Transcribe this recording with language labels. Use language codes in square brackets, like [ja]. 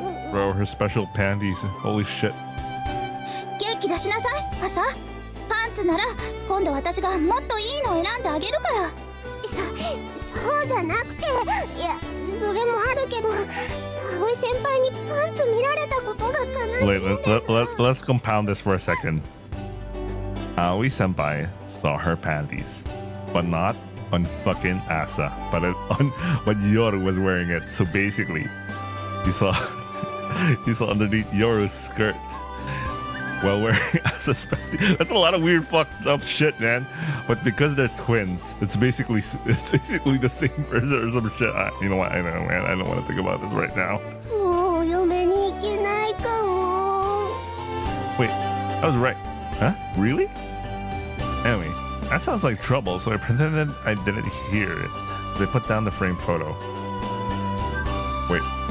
[en] Bro, her special panties, holy shit. [ja] 元気出しなさい、朝。パンツなら今度私がもっといいの選んであげるから。そうじゃなくて、いや、それもあるけど、葵先輩にパンツ見られたことが悲しいん [en] Wait, [ja] です。 [en] let's compound this for a second. Aoi senpai saw her panties, but not on fucking Asa, but on when Yoru was wearing it. So basically, you saw underneath Yoru's skirt while wearing Asa's panties. That's a lot of weird fucked up shit, man. But because they're twins, it's basically the same person or some shit. You know what? I don't know, man. I don't want to think about this right now. [ja] もうお嫁に行けないかも。 [en] Wait, I was right. Huh? Really? Anyway, that sounds like trouble, so I pretended I didn't hear it as I put down the framed photo. Wait.